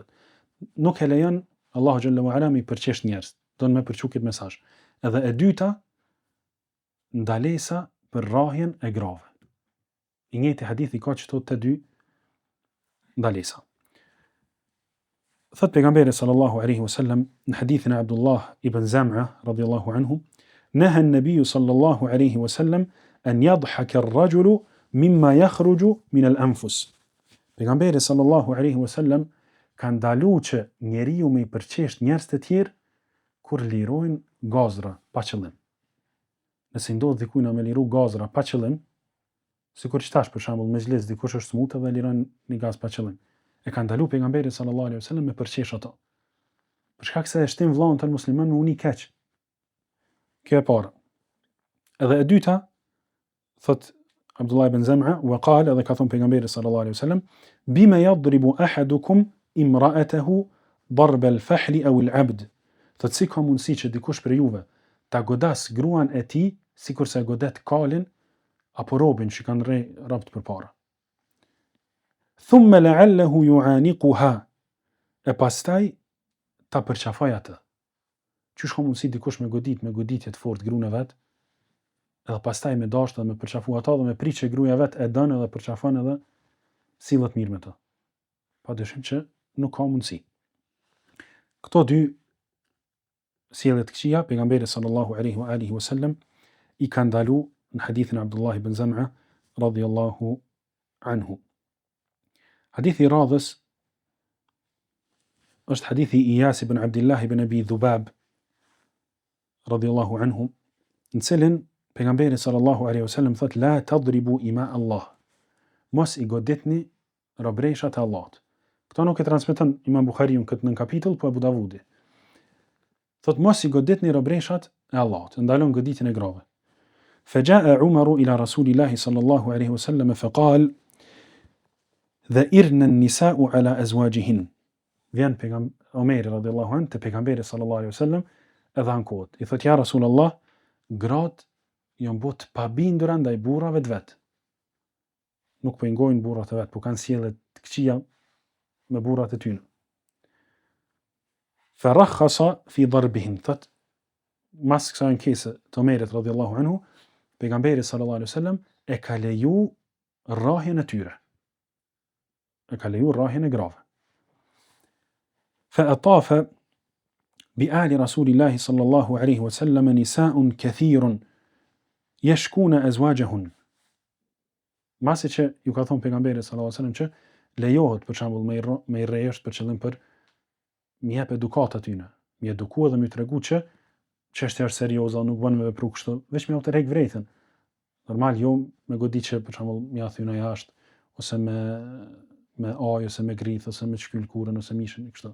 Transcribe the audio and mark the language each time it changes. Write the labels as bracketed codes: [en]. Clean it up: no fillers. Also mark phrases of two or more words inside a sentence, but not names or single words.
[sq] Nuk e lejon Allahu [ar] جل وعلا [sq] me përqesh njerëz, don me përçu këtë mesazh. Edhe e dyta, ndalesa për rrahjen e grave. I njëjti hadith i ka këto të dy ndalesa. Thot pejgamberi [ar] صلى الله عليه وسلم [sq] në hadithin e Abdullah ibn Zam'a [ar] رضي الله عنه نهى النبي صلى الله عليه وسلم أن يضحك الرجل مما يخرج من الأنفس. [sq] Pejgamberi [ar] صلى الله عليه وسلم [sq] ka ndaluar që njeriu me i përqesh njerëz të tjerë kur lirojnë gazra pa qëllim. Nëse ndodh dikujt me liru gazra pa qëllim, sikur që tash për shembull me xhles dikush është smutë dhe liron një gaz pa qëllim. E ka ndaluar pejgamberi [ar] صلى الله عليه وسلم [sq] me përqesh ato. për shkak se e shtin vllahun ton musliman me uni keq. Kjo e para. Edhe e dyta, thot Abdullah ibn Zam'a, [ar] وقال, [sq] edhe ka thon pejgamberi [ar] صلى الله عليه وسلم بما يضرب أحدكم امرأته ضرب الفحل أو العبد. [sq] Thot si ka mundsi që dikush për juve ta godas gruan e tij sikur se godet kalin apo robin që kanë rapt përpara. [ar] ثم لعله يعانقها. [sq] E pastaj ta përqafoj atë. Qysh ka mundsi dikush me goditje të fortë gruan e vet, edhe pastaj me dashur dhe me përqafu ata dhe me prit që gruaja vet e don edhe përqafon edhe sillet mirë me të. Padyshim që nuk ka mundsi. Këto dy sjellje të këqija pejgamberi [ar] صلى الله عليه وآله وسلم [sq] i ka ndalu në hadithin e Abdullah ibn Zam'a [ar] رضي الله عنه. [sq] Hadithi i radhës është hadithi i Iyas ibn Abdullah ibn Abi Dhubab [ar] رضي الله عنه, [sq] në cilin pejgamberi [ar] صلى الله عليه وسلم [sq] thot [ar] لا تضربوا إماء الله. [sq] Mos i goditni robreshat e Allahut. Këto nuk e transmeton Imam Buhariu këtë në kapitull, po Abu Davudi. Thot mos i goditni robreshat e Allahut, ndalon goditjen e grave. [ar] فجاء عمر إلى رسول الله صلى الله عليه وسلم فقال ذئرن النساء على أزواجهن. [sq] Vjen Omeri [ar] رضي الله عنه [sq] te pejgamberi [ar] صلى الله عليه وسلم [sq] edhe ankohet. I thot [ar] يا رسول الله, [sq] gratë janë bot pabindura ndaj burrave të vet. Nuk po i ngojnë burrat e vet, po kanë sjellje të këqija me burrat e tyre. [ar] فرخص في ضربهن. [sq] Thot mas kësaj ankese të Omerit [ar] رضي الله عنه, [sq] pejgamberi [ar] صلى الله عليه وسلم [sq] e ka leju rrahjen e tyre. E ka leju rrahjen e grave. [ar] فأطاف بآل رسول الله صلى الله عليه وسلم نساء كثير يشكون أزواجهن. [sq] Masi që ju ka thonë pejgamberi [ar] صلى الله عليه وسلم [sq] që lejohet për shembull me i rreshtë për qëllim për mi jep edukat atyne, mi eduku edhe mi tregu që çështja është serioze, nuk bën me vepru kështu, veç me u tërheq vërejtën. Normal jo me godit që për shembull mi ia thyna jashtë ose me ajë ose me grith ose me shkyl kurrën ose mishin kështu.